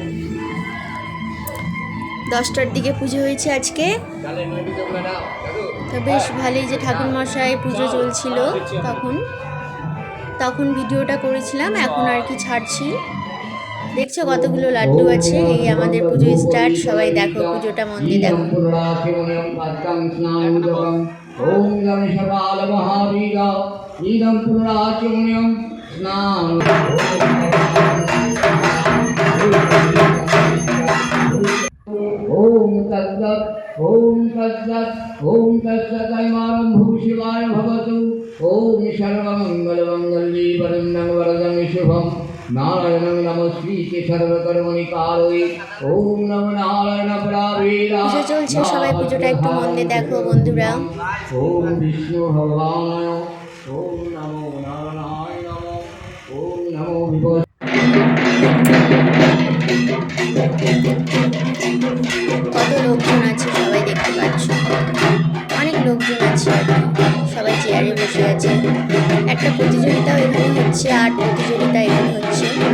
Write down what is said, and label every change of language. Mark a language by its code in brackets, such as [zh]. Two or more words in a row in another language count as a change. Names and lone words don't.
[bn] 10টার দিকে পুজো হয়েছে আজকে, তো বেশ ভালোই যে ঠাকুর মশাই পুজো চলছিল তখন ভিডিওটা করেছিলাম, এখন আর কি ছাড়ছি। দেখছো কতগুলো লাড্ডু আছে। এই আমাদের পুজো স্টার্ট, সবাই দেখো পুজোটা মন দিয়ে দেখো। [sa] ओम तत्सत् ओम तत्सत् ओम तत्सत् शिवाय भवतु। ओम सर्वमंगलमंगल्ये वरदं वरदं शुभं नारायणं नमस्कृत्य सर्वकर्मणि कारये। ओम नमो नारायण पराबीरा। [bn] পুজো চলছে, সবাই পুজোটা একটু মন দিয়ে দেখো বন্ধুরা। [sa] ओम विष्णु भगवानाय ओम नमो नारायणाय नमः। ओम नमो विभो। [bn] কত লোকজন আছে সবাই দেখতে পাচ্ছ, অনেক লোকজন আছে আর কি, সবাই চেয়ারে বসে আছে। একটা প্রতিযোগিতাও এখানে হচ্ছে, আর্ট প্রতিযোগিতা এখানে হচ্ছে।